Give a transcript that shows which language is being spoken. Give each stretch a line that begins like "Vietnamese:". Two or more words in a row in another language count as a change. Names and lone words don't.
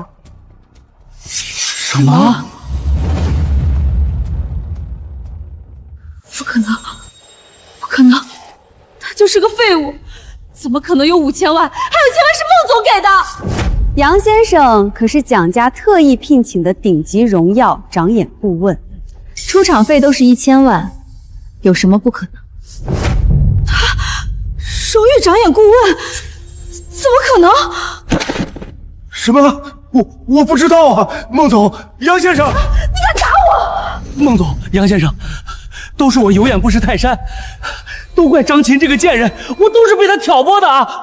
Chinese: 什么？不可能，不可能，他就是个废物，怎么可能有5000万？还有1000万是孟总给的。杨先生可是蒋家特意聘请的頂級榮耀長眼顧問，出場費都是1000萬，有什麼不可能？榮譽長眼顧問，怎麼可能？什麼？我不知道啊，孟總，楊先生，你敢打我？孟总，杨先生，都是我有眼不识泰山，都怪张琴这个賤人，我都是被他挑拨的啊！